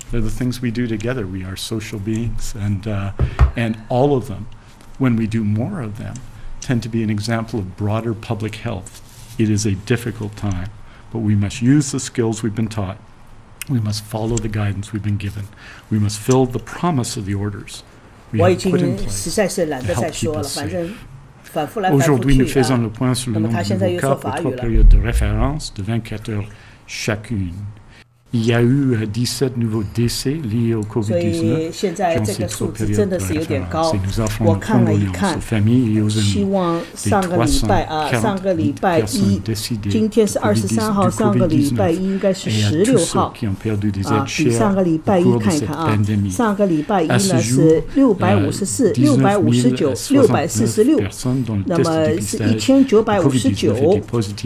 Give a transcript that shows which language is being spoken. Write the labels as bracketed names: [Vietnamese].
[English] They're the things we do together. We are social beings, and all of them, when we do more of them, tend to be an example of broader public health. It is a difficult time, but we must use the skills we've been taught. We must follow the guidance we've been given. We must fill the promise of the orders we have put in place to help keep us safe. [French] Aujourd'hui, nous faisons le point sur le nombre de cas pour 3 périodes de référence de 24 heures chacune. Il y a eu 17 nouveaux décès liés au COVID-19. [Chinese] 现在这个数字真的是有点高。我看了一看，希望上个礼拜一，今天是23号，上个礼拜一应该是16号比上个礼拜一看一看上个礼拜一呢是654、659、646，那么是1959。